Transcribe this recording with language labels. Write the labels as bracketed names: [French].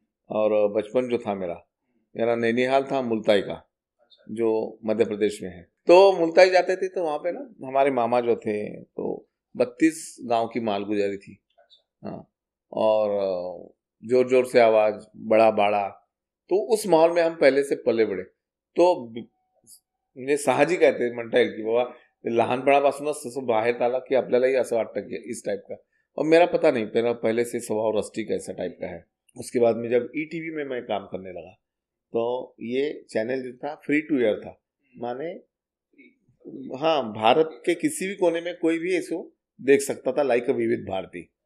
[Hindi] और बचपन जो था मेरा नैनीहाल था, मुल्ताई का, जो मध्य प्रदेश में है। तो मुल्ताई जाते थे तो वहाँ पे ना हमारे मामा जो थे, तो 32 गांव की माल गुजारी थी। हाँ, और जोर जोर से आवाज, बड़ा बाड़ा, तो उस माहौल में हम पहले से पले बड़े। [Marathi] तो म्हणजे साहजिक आहे ते म्हणता येईल की बाबा लहानपणापासूनच तसं बाहेर आला की आपल्यालाही असं वाटतं की [Hindi] इस टाइप का। और मेरा पता नहीं, मेरा पहले से स्वभाव रस्टिक ऐसा टाइप का है। उसके बाद में जब ईटीवी में मैं काम करने लगा तो ये चैनल जो था फ्री टू एयर था, माने हाँ, भारत के किसी भी कोने में कोई भी इसको देख सकता था, लाइक विविध भारती।